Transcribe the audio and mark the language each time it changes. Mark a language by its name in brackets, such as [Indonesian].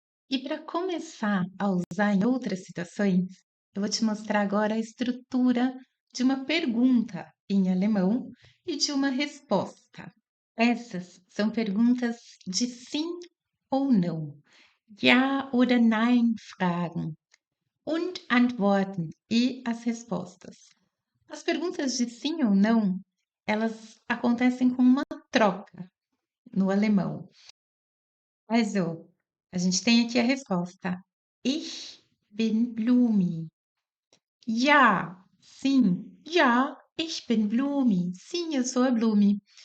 [Portuguese] E para começar a usar em outras situações, eu vou te mostrar agora a estrutura de uma pergunta em alemão e de uma resposta. Essas são perguntas de sim ou não. [German] Ja oder nein Fragen und Antworten [Portuguese] e as respostas. As perguntas de sim ou não, elas acontecem com uma troca no alemão. Also, a gente tem aqui a resposta. [German] Ich bin Blumi. [Portuguese] Ja, sim. [German] Ja, ich bin Blumi. [Portuguese] Sim, eu sou a Blumi.